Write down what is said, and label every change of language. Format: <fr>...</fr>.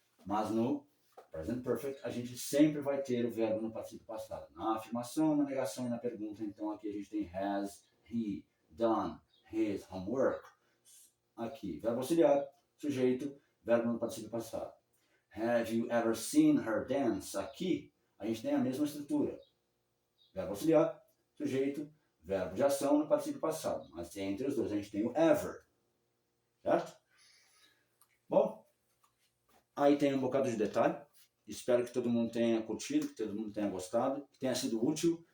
<pt>Mas no present perfect, a gente sempre vai ter o verbo no particípio passado. Na afirmação, na negação e na pergunta, então aqui a gente tem</pt> <en>has he done his homework.</en> <pt>Aqui, verbo auxiliar, sujeito, verbo no particípio passado.</pt> <en>Have you ever seen her dance?</en> <pt>Aqui, a gente tem a mesma estrutura. Verbo auxiliar, sujeito, verbo de ação no particípio passado. Mas entre os dois a gente tem o ever. Certo? Bom, aí tem um bocado de detalhe. Espero que todo mundo tenha curtido, que todo mundo tenha gostado, que tenha sido útil.</pt>